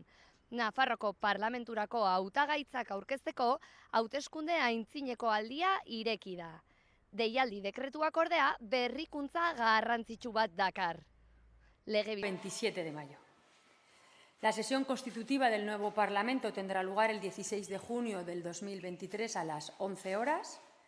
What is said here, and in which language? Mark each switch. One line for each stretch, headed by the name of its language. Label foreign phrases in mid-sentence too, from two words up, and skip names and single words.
Basque: Nafarroko parlamenturako hautagaitzak aurkezteko hauteskunde aintzineko aldia ireki da. Deialdi dekretuak ordea berrikuntza garrantzitsu bat dakar.
Spanish: 27 de mayo. La sesión constitutiva del nuevo Parlamento tendrá lugar el 16 de junio del 2023 a las 11 horas.